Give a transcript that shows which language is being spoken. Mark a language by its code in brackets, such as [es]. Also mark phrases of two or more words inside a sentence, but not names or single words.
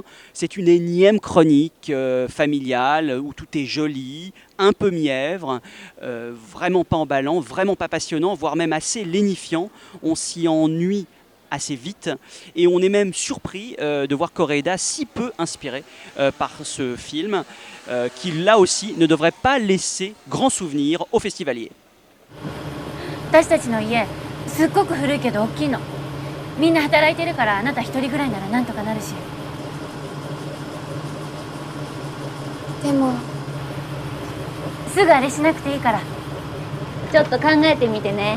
[fr] C'est une énième chronique familiale où tout est joli, un peu mièvre, vraiment pas emballant, vraiment pas passionnant, voire même assez lénifiant. On s'y ennuie assez vite et on est même surpris de voir Koreeda si peu inspiré par ce film qui là aussi ne devrait pas laisser grand souvenir aux festivaliers. [ja] 私たちの家すっごく古いけど大きいの。みんな働いてるからあなた一人ぐらいならなんとかなるし。でもすぐあれしなくていいからちょっと考えてみてね。